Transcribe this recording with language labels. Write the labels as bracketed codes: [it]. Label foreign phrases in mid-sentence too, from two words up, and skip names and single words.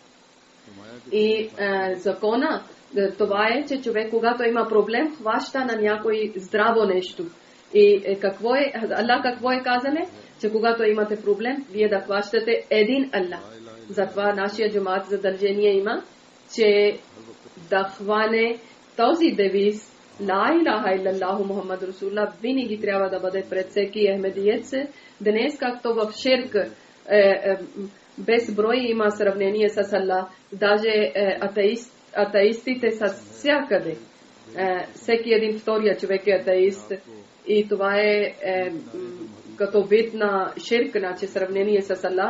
[bg] И закона това е, че човек, когато има проблем, хваща на някой здраво нещо. И Аллах какво е казане? Че когато имате проблем, вие да хващате един Аллах. Затова нашия джамаат задължение има, че да хване този девиз [ar] لا إله إلا الله محمد رسول الله [bg] винаги трябва да бъде пред всеки ахмедиец. Днес, както в ширк без брой има сравнение с Аллах, даже атеистите са всякъде. Всеки един втория човек е атеист. И това е като вид на ширк, значи сравнение с Аллах.